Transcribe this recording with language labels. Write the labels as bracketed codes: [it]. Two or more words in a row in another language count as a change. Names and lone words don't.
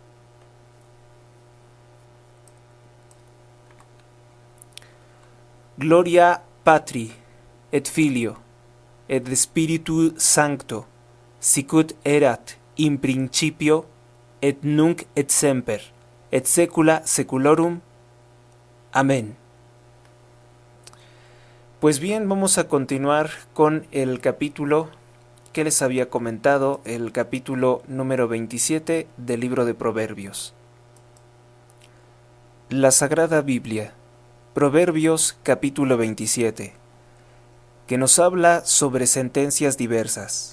[la] Gloria Patri, et Filio, et Spiritu Sancto, sicut erat in principio, et nunc et semper, et saecula saeculorum. [es] Amén. Pues bien, vamos a continuar con el capítulo que les había comentado, el capítulo número 27 del libro de Proverbios. La Sagrada Biblia, Proverbios capítulo 27, que nos habla sobre sentencias diversas.